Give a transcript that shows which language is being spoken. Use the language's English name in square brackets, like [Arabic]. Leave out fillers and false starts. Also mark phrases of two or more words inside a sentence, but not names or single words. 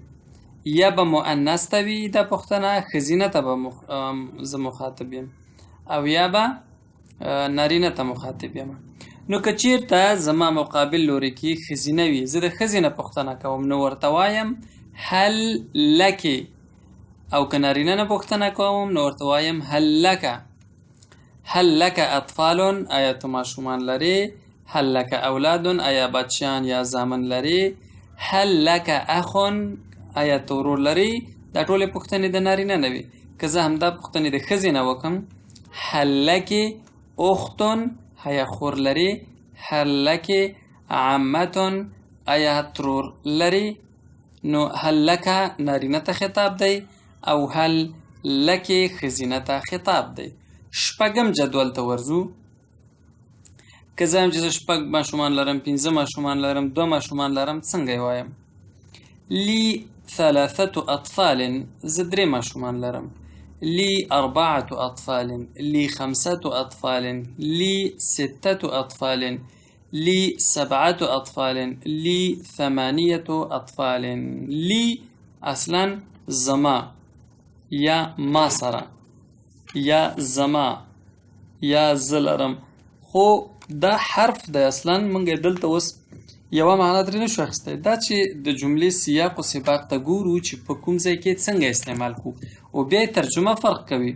[Pashto] یا به مؤنث ته وي دا پوښتنه، ښځینه ته به زه مخاطب یم، او یا به نارینه ته مخاطب یم. نو که چیرته زما مقابل لوري کې ښځینه وي، زه د ښځې نه پوښتنه کوم، نو ورته وایم [Arabic] هل لکې. [Pashto] او که نارینه نه پوښتنه کوم نو ورته وایم [Arabic] هل لکه. هل لکه اطفال [Pashto] آیا تو ماشومان لري. [Arabic] هل لکه اولاد [Pashto] آیا بچیان یا زامن لري. [Arabic] هل لکه اخ [Pashto] آیا تو ورور لري. دا ټولې پوښتنې د نارینه نه وي. که زه همدا پوښتنې د ښځې نه وکم، [Arabic] هل لکې اخت [Pashto] آیا خور لري. [Arabic] هل لکې عمة [Pashto] آیا ترور لري. نو [Arabic] هل لکه [Pashto] نارینه ته خطاب دی او [Arabic] هل لکې [Pashto] ښځینه ته خطاب دی. شپږم جدول ته ورځو. که زه هم چې زه شپږ ماشومان لرم، پنځه ماشومان لرم، دوه ماشومان لرم، څنګه یې وایم؟ [Arabic] لی ثلاثة أطفال [Pashto] زه درې ماشومان لرم. [Arabic] لی أربعة أطفال. لی خمسة أطفال. لی ستة أطفال. لی سبعة أطفال. لی ثمانية أطفال. [Pashto] لی اصلا زما یا ما سره یا زما یا زلرم، خو دا حرف د اصلا منګه دلته اوس یوه معنا درې نشو اخیستی. دا چې د جملې سیاق و سباق ته ګورو چې په کوم ځای کې څنګه استعمال کړو، او بیا ترجمه فرق کوي.